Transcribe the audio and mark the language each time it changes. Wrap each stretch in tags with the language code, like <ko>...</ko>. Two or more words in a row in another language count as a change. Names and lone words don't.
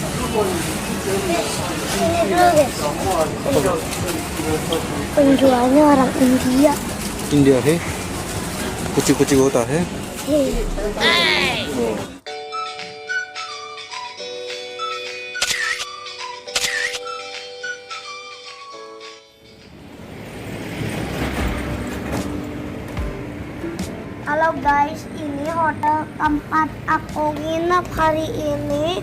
<id>Ini dulu guys. Penjualnya orang India.</id> <hi>इंडिया है कुछ कुछ होता है</hi> <id>Halo guys, ini hotel tempat aku nginep hari ini.</id>